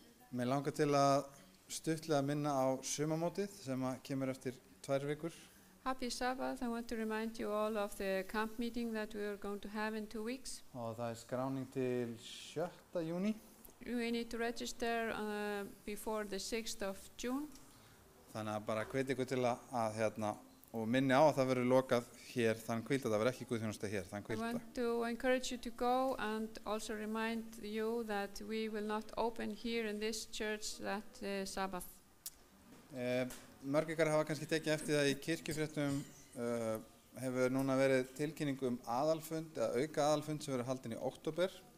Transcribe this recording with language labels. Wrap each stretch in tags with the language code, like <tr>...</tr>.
<is>Mér langar til að stuttlega minna á sumarmótið sem kemur eftir 2 vikur.</is> <en>Happy Sabbath. I want to remind you all of the camp meeting that we are going to have in 2 weeks.</en> <is>Og það skráning til 7. júní.</is> <en>We need to register before the 6th of June.</en> <is>Þannig að bara hvet ykkur til að og minni á að það verður lokað hér þann hvíldag, það verður ekki guðþjónusta hér þann</is> <en>I</en> <is>hvíldag.</is> <en>want to encourage you to go and also remind you that we will not open here in this church that Sabbath.</en> <is>Mörg ykkar hafa kannski tekið eftir það í kirkjufréttum hefur núna verið tilkynning aðalfund eða auka aðalfund sem verður haldinn í október.</is>